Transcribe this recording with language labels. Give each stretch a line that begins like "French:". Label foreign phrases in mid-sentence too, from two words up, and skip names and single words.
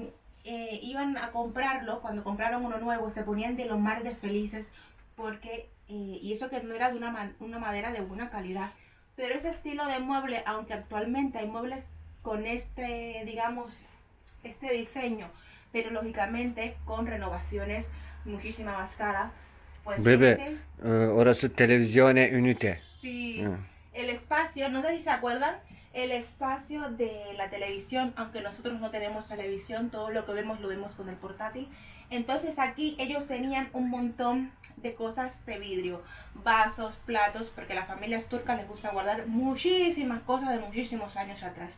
Spanish: iban a comprarlo, cuando compraron uno nuevo, se ponían de lo más de felices, porque, y eso que no era de una madera de buena calidad, pero ese estilo de mueble, aunque actualmente hay muebles con este, digamos, este diseño, pero lógicamente con renovaciones muchísimo más caras. Pues Bebe,
Turkish: orası televizyone ünite.
Spanish: sí, Ah. el espacio, no sé si se acuerdan, el espacio de la televisión, aunque nosotros no tenemos televisión, todo lo que vemos lo vemos con el portátil. Entonces aquí ellos tenían un montón de cosas de vidrio, vasos, platos, porque a las familias turcas les gusta guardar muchísimas cosas de muchísimos años atrás.